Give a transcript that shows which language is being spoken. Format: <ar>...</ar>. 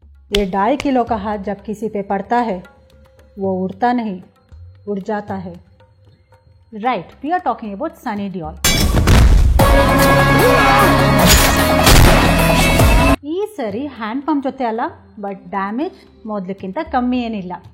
<hi>ये 2.5 किलो का हाथ जब किसी पे पड़ता है वो उड़ता नहीं, उड़ जाता है.</hi> <en>Right, we are talking about Sunny Deol.</en> <kn>ಈ ಸರಿ ಹ್ಯಾಂಡ್ ಪಂಪ್ ಜೊತೆ ಅಲ್ಲ, ಬಟ್ ಡ್ಯಾಮೇಜ್ ಮೊದಲಕ್ಕಿಂತ ಕಮ್ಮಿ ಏನಿಲ್ಲ.</kn>